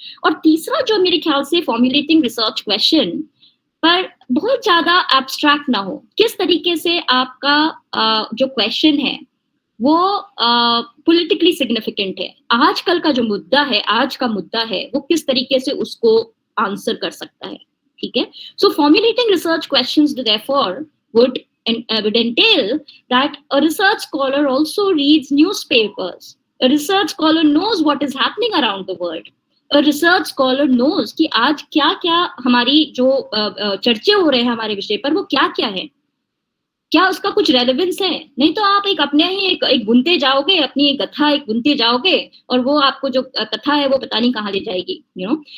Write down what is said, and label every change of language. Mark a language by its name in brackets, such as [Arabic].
[Hindi] और तीसरा जो मेरे ख्याल से फॉर्मुलेटिंग रिसर्च क्वेश्चन पर बहुत ज्यादा एब्स्ट्रैक्ट ना हो. किस तरीके से आपका जो क्वेश्चन है वो पॉलिटिकली सिग्निफिकेंट है, आजकल का जो मुद्दा है, आज का मुद्दा है, वो किस तरीके से उसको आंसर कर सकता है. ठीक है, [English] So formulating research questions therefore would entail that a research scholar also reads newspapers. A research scholar knows what is happening around the world. A research scholar knows [Hindi] कि आज क्या क्या हमारी जो चर्चे हो रहे हैं हमारे विषय पर, वो क्या क्या है, क्या उसका कुछ रेलेवेंस है. नहीं तो आप एक अपने ही एक बुनते जाओगे, अपनी एक कथा एक बुनते जाओगे और वो आपको जो कथा है वो पता नहीं कहाँ ले जाएगी, यू नो.